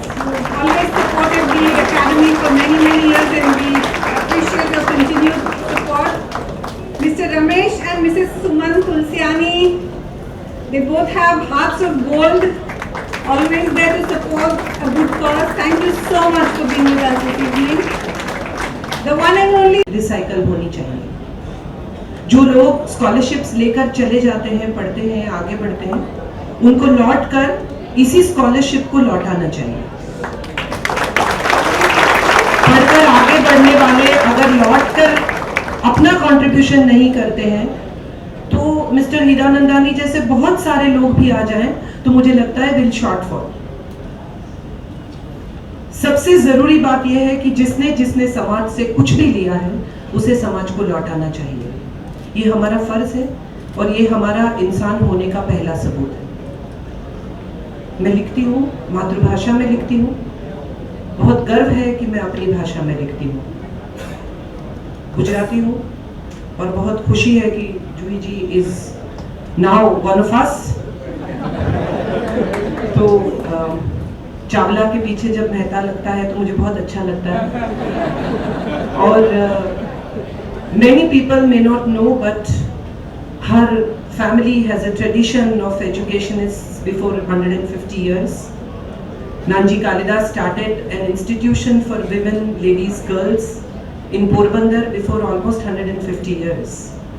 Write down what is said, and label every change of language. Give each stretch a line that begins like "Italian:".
English: You always supported the academy for many, many years and we appreciate your continued support. Mr. Ramesh and Mrs. Suman Tulsiani, they both have hearts of gold, always there to support a good cause. Thank you so much for being with us this evening. The one and only
Hindi: recycle होनी चाहिए। जो लोग scholarships लेकर चले जाते हैं, पढ़ते हैं, आगे बढ़ते हैं, उनको लौट कर इसी स्कॉलरशिप को लौटाना चाहिए। पढ़कर आगे बढ़ने वाले अगर लौट कर अपना कंट्रीब्यूशन नहीं करते हैं तो मिस्टर हीरानंदानी जैसे बहुत सारे लोग भी आ जाएं तो मुझे लगता है
English: Will shortfall.
Hindi: सबसे जरूरी बात यह है कि जिसने जिसने समाज से कुछ भी लिया है उसे समाज को लौटाना चाहिए। ये हमारा फर्ज है और ये हमारा इंसान होने का पहला सबूत है। मैं लिखती हूँ, मातृभाषा में लिखती हूँ, बहुत गर्व है कि मैं अपनी भाषा में लिखती हूँ, गुजराती हूँ और बहुत खुशी है कि जूही जी
English: Is now one of us.
Hindi: तो चावला के पीछे जब मेहता लगता है तो मुझे बहुत अच्छा लगता है। और
English: many people may not know, but her family has a tradition of educationists before 150 years. Nanji Kalidas started an institution for women, ladies, girls in Porbandar before almost 150 years.